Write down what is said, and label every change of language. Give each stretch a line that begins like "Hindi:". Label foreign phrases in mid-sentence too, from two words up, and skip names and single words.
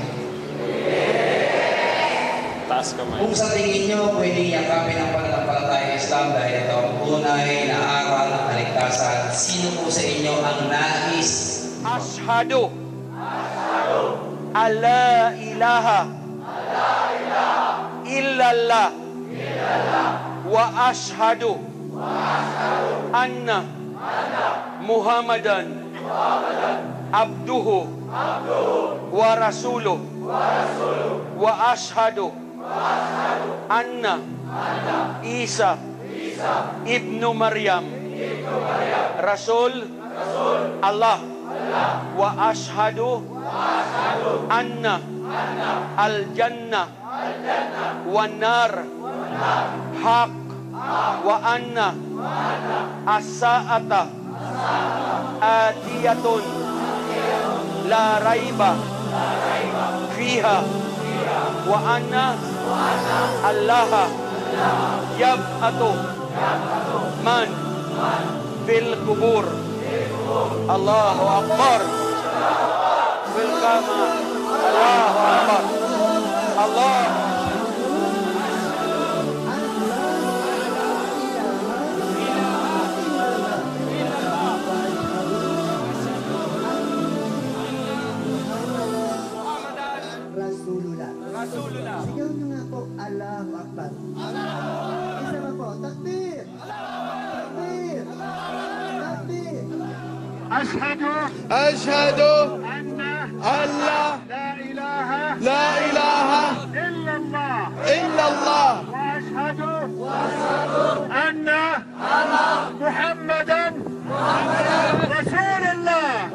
Filipino: Taas kamay. Kung sa tingin nyo, pwede yakapin ang pananampalataya Islam dahil ito ang tunay na aral ng kaligtasan, sino po sa inyo ang nais?
Arabic: أشهد أن لا إله إلا الله وأشهد أن محمدا عبده و رسوله وأشهد أن عيسى ابن مريم رسول الله وأشهد أن الجنة والنار حق وأن الساعة آتية لا ريب فيها وأن الله يبعث من في القبور. الله أكبر. Welcome. الله أكبر. الله. Rasulullah.
Filipino: Sigaw nyo nga po,
Arabic: الله أكبر.
Filipino: Isa pa po, takbir. Takbir. Takbir.
Arabic: أشهد أن لا إله إلا الله وأشهد أن محمدا رسول الله.